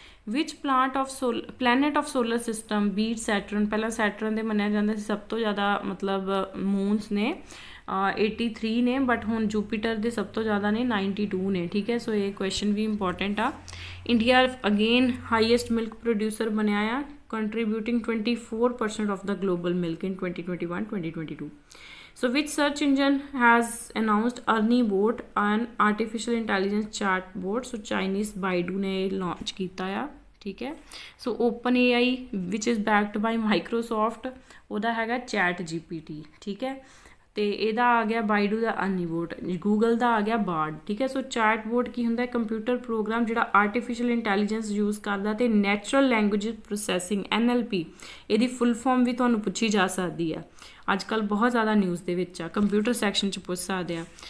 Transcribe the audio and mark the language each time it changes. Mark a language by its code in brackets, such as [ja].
[en] ਵਿਚ planet of solar system beat Saturn, [pa] ਪਹਿਲਾਂ Saturn ਦੇ ਮੰਨਿਆ ਜਾਂਦਾ ਸੀ ਸਭ ਤੋਂ ਜ਼ਿਆਦਾ ਮਤਲਬ ਮੂਨਸ ਨੇ 83 ਨੇ, ਬਟ ਹੁਣ ਜੂਪੀਟਰ ਦੇ ਸਭ ਤੋਂ ਜ਼ਿਆਦਾ ਨੇ 92 ਨੇ, ਠੀਕ ਹੈ। ਸੋ ਇਹ ਕੁਐਸਚਨ ਵੀ ਇੰਪੋਰਟੈਂਟ ਆ। India again highest milk producer ਬਣਿਆ ਆ, [en] Contributing 24% of the global milk in 2021-2022। So which search engine has announced Ernie Bot, an artificial intelligence chat bot? [pa] So Chinese Baidu ने launch ਕੀਤਾ ਆ, ਠੀਕ ਹੈ। [en] So OpenAI which is backed by Microsoft [pa] ਉਹਦਾ ਹੈਗਾ ChatGPT, ਠੀਕ ਹੈ। ਤੇ ਇਹਦਾ ਆ ਗਿਆ ਬਾਈਡੂ ਦਾ ਅਰਨੀ ਬੋਟ, ਗੂਗਲ ਦਾ ਆ ਗਿਆ ਬਾਰਡ, ਠੀਕ ਹੈ। ਸੋ ਚੈਟ ਬੋਟ ਕੀ ਹੁੰਦਾ? ਕੰਪਿਊਟਰ ਪ੍ਰੋਗਰਾਮ ਜਿਹੜਾ ਆਰਟੀਫਿਸ਼ੀਅਲ ਇੰਟੈਲੀਜੈਂਸ ਯੂਜ਼ ਕਰਦਾ ਤੇ ਨੈਚੁਰਲ ਲੈਂਗੁਏਜ ਪ੍ਰੋਸੈਸਿੰਗ NLP, ਇਹਦੀ ਫੁੱਲ ਫਾਰਮ ਵੀ ਤੁਹਾਨੂੰ ਪੁੱਛੀ ਜਾ ਸਕਦੀ ਆ, ਅੱਜ ਕੱਲ੍ਹ ਬਹੁਤ ਜ਼ਿਆਦਾ ਨਿਊਜ਼ ਦੇ ਵਿੱਚ ਆ, ਕੰਪਿਊਟਰ ਸੈਕਸ਼ਨ 'ਚ ਪੁੱਛ ਸਕਦੇ ਆ।